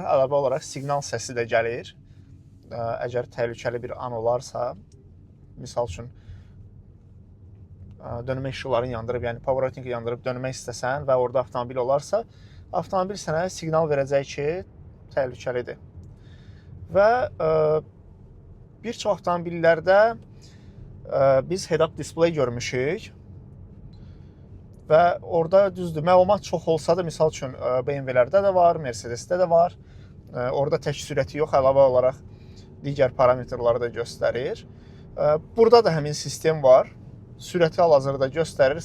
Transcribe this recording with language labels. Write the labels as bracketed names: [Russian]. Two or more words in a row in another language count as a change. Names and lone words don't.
[Azerbaijani] Əlavə olaraq siqnal səsi də gəlir. Əgər təhlükəli bir an olarsa, misal üçün dönmə işıqlarını yandırıb, yəni pavarotinqi yandırıb dönmək istəsən və orada avtomobil olarsa, avtomobil sənə siqnal verəcək ki, təhlükəlidir. Və bir çox avtomobillərdə biz [English] head-up display [Azerbaijani] görmüşük. Və orada düzdür, məlumat çox olsa da, misal üçün BMW-lərdə də var, Mercedes-də də var. Orada tək sürəti yox, əlavə olaraq digər parametrləri də göstərir. Burada da həmin sistem var. Sürəti hal-hazırda göstərir.